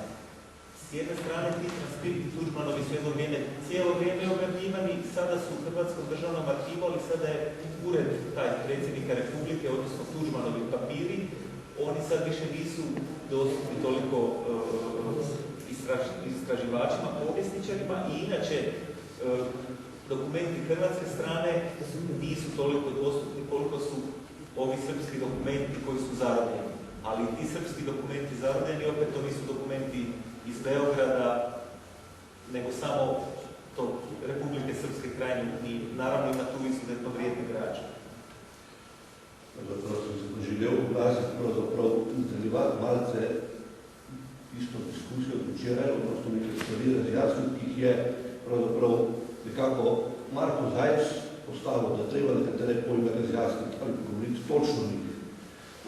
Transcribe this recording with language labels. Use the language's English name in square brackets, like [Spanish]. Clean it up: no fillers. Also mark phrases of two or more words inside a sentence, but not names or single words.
[Croatian] S jedne strane ti transkripti Tuđmanovi su jedno vrijeme cijelo vrijeme objavljivani, sada su u Hrvatskom državnom arhivu, ali sada je ured taj predsjednika Republike, odnosno Tuđmanovi papiri, oni sad više nisu dostupni toliko istraživačima, povjesničarima i inače dokumenti hrvatske strane nisu toliko dostupni koliko su ovi srpski dokumenti koji su zarobljeni. Ali ti srpski dokumenti zarobljeni opet to nisu dokumenti iz Beograda, nego samo to Republike Srpske krajine i naravno ima tu izuzetno vrijedne građe. [Slovenian] Zato sam se poželel vglasiti pravzaprav nadaljevati malce isto diskusijo od včeraj, odnosno nekaj stvari razjasniti, ki jih je pravzaprav nekako Marko Zajc postavil, da treba nekatere pojme razjasniti ali govoriti točno njih.